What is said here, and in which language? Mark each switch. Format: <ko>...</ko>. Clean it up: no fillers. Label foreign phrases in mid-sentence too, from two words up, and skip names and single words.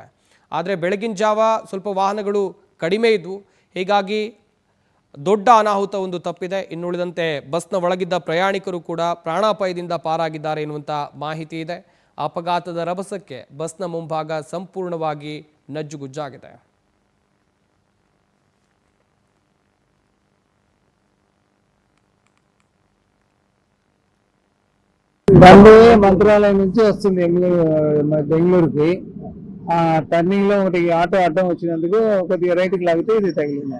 <kn>ಆದರೆ ಬೆಳಗಿನ ಜಾವ ಸ್ವಲ್ಪ ವಾಹನಗಳು ಕಡಿಮೆ ಇದ್ವು, ಹೀಗಾಗಿ ದೊಡ್ಡ ಅನಾಹುತ ಒಂದು ತಪ್ಪಿದೆ. ಇನ್ನುಳಿದಂತೆ ಬಸ್ನ ಒಳಗಿದ್ದ ಪ್ರಯಾಣಿಕರು ಕೂಡ ಪ್ರಾಣಾಪಾಯದಿಂದ ಪಾರಾಗಿದ್ದಾರೆ ಎನ್ನುವಂಥ ಮಾಹಿತಿ ಇದೆ. ಅಪಘಾತದ ರಭಸಕ್ಕೆ ಬಸ್ನ ಮುಂಭಾಗ ಸಂಪೂರ್ಣವಾಗಿ ನಜ್ಜುಗುಜ್ಜಾಗಿದೆ.</kn> <te>బండి మంత్రాలయం నుంచి వస్తుంది బెంగళూరుకి. టర్నింగ్ లో ఒకటి ఆటో అడ్డం వచ్చినందుకు కొద్దిగా రైట్కి లాగితే ఇది తగిలింది.</te>